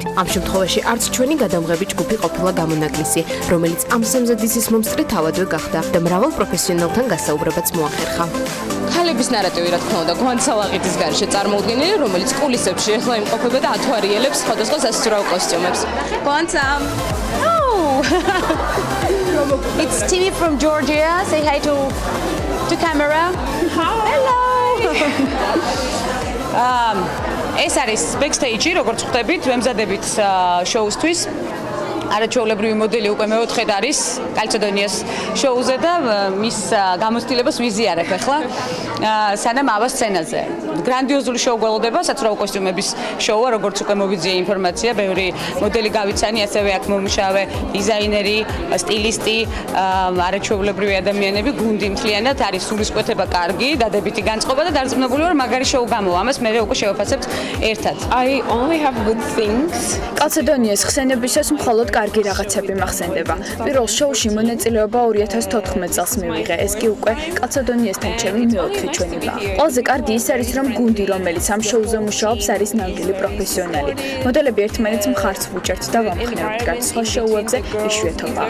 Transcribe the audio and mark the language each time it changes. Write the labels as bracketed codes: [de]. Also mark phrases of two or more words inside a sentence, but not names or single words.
[ka] ამ შემთხვევაში არც ჩვენი გადამღები ჯგუფი ყოფილა გამონაკლისი, რომელიც ამ სამზადისის მომსწრე თავადვე გახდა და მრავალ პროფესიონალთან გასაუბრებაც მოახერხა. ქალების ნარატივი რა თქმა უნდა გვანცალაღიძის გარშე წარმოუდგენელი, რომელიც კულისებში ეხლა იმყოფება და ათვარიელებს სხვადასხვა სასწრაფო კოსტიუმებს. [en] Guanza. It's TV from Georgia. Say hi to camera. Hello. [ka] ეს არის backstage-ი, როგორც ხვდებით, ვემზადებით შოუსთვის. არაჩვეულებრივი მოდელი უკვე მეოთხედ არის კალცედონიას შოუზე და მის გამოცდილებას ვიზიარებ ახლა სანამ ავა სცენაზე. გრანდიოზული შოუ გველოდება, საცურაო კოსტიუმების შოუა, როგორც უკვე მოვიძიე ინფორმაცია, ბევრი მოდელი გავიცანი, ასევე აქ მომუშავე დიზაინერი, სტილისტი, არაჩვეულებრივი ადამიანები, გუნდი მთლიანად არის სულისკვეთება კარგი, დადებითი განწყობა და დარწმუნებული ვარ, მაგარი შოუ გამოვა. ამას მე უკვე შევაფასებთ ერთად. [en] I only have good things. [ka] კალცედონიას ხსენებისას მხოლოდ კარგი რაღაცები მახსენდება. პირველ შოუში მონაწილეობა 2014 წელს მივიღე. ეს კი უკვე კალცედონიასთან ჩემი მეოთხე ჩვენება. ყველაზე კარგი ის არის, რომ გუნდი, რომელიც ამ შოუზე მუშაობს, არის ნამდვილი პროფესიონალი. მოდელები ერთმანეთს მხარს ვუჭერთ და ვამხნევთ რაც სხვა შოუებზე იშვიათობაა.